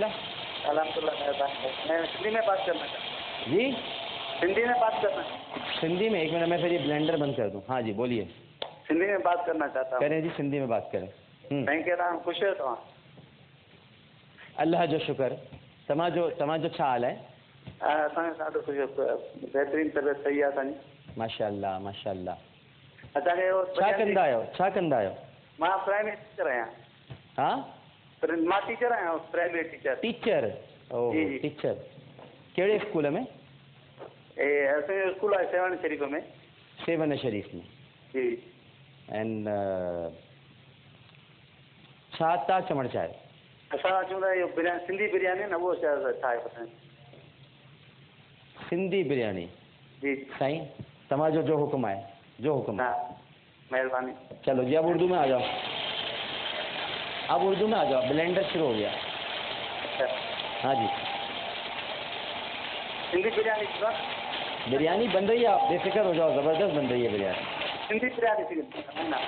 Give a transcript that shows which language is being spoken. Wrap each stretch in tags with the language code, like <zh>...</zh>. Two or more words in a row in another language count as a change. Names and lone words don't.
<ar>الحمد للہ.</ar> <ur>میں سندھی میں بات کرنا چاہتا ہوں. جی سندھی میں بات کرنا. سندھی میں؟ ایک منٹ میں پھر یہ بلینڈر بند کر دوں. ہاں جی بولیے. سندھی میں بات کرنا چاہتا ہوں. کریں جی، سندھی میں بات کریں. میں کہہ رہا ہوں خوش ہے تو</ur> <sd>اللہ جو شکر. तव्हांजो छा हाल आहे؟ असांजो ॾाढो ख़ुशि बहितरीनु तबियत सही आहे असांजी.</sd> <ar>ما شاء الله ما شاء الله.</ar> <sd>असांखे छा कंदा आहियो? मां</sd> <en>primary teacher</en> <sd>आहियां. हा, मां टीचर आहियां,</sd> <en>primary teacher.</en> <sd>टीचर?</sd> <en>oh teacher.</en> <sd>कहिड़े स्कूल में? असांजो स्कूल आहे सेवन शरीफ में. सेवन शरीफ में. जी. एंड छा था चवणु चाहियो? असां चवंदा इहो बिरयानी, सिंधी बिरयानी न, उहो छा आहे पसंदि? सिंधी बिरयानी. जी साईं तव्हांजो जो हुक्म आहे, जो हुक्म. हाँ महिरबानी.</sd> <ur>چلو جی، اب اردو میں آ جاؤ۔ اب اردو میں آ جاؤ. بلینڈر شروع ہو گیا۔ ہاں جی. سندھی بریانی بریانی بن رہی ہے، آپ بےفکر ہو جاؤ، زبردست بن رہی ہے بریانی. سندھی بریانی نا.</ur>